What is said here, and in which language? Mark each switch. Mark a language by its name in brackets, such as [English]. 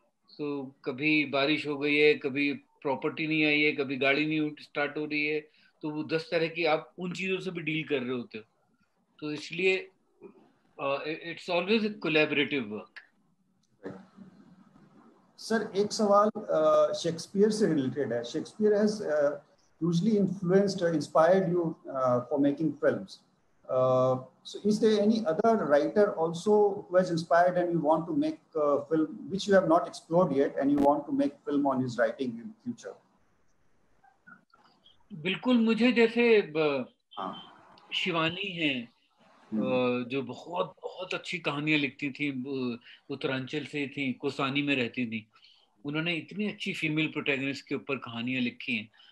[Hindi] सो कभी बारिश हो गई है, कभी प्रॉपर्टी नहीं आई है, कभी गाड़ी नहीं स्टार्ट हो रही है, तो वो 10 तरह की आप उन चीजों से भी डील कर रहे होते हो। तो इसलिए [English] It's always collaborative work. [Hindi] Sir एक सवाल शेक्सपियर से रिलेटेड है. [English] Shakespeare has hugely influenced, inspired you for making films. So is there any other writer also who has inspired and you want to make a film which you have not explored yet and you want to make film on his writing in future? [Hindi] बिल्कुल, मुझे जैसे हाँ. शिवानी है जो बहुत बहुत अच्छी कहानियां लिखती थी, उत्तरांचल से थी, कोसानी में रहती थी। उन्होंने इतनी अच्छी फीमेल प्रोटैगनिस्ट के ऊपर कहानियां लिखी हैं।